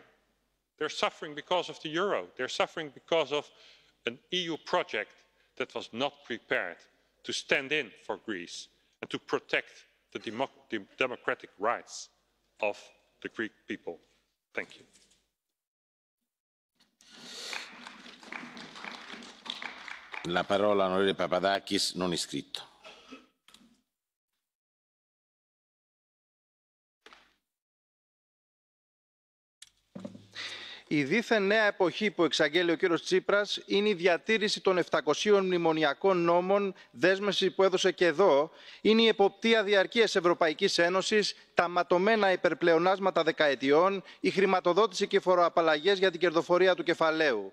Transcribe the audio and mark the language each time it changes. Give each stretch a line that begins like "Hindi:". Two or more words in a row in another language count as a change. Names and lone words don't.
English: They're suffering because of the euro. They're suffering because of an EU project that was not prepared to stand in for Greece and to protect the democratic rights of the Greek people. Thank you.
Italian: La parola all'onorevole Papadakis, non iscritto.
Greek: Η δίθεν νέα εποχή που εξαγγέλει ο κύριος Τσίπρας είναι η διατήρηση των 700 μνημονιακών νόμων, δέσμευση που έδωσε και εδώ, είναι η εποπτεία διαρκείας Ευρωπαϊκής Ένωσης, τα ματωμένα υπερπλεονάσματα δεκαετιών, η χρηματοδότηση και φοροαπαλλαγές για την κερδοφορία του κεφαλαίου.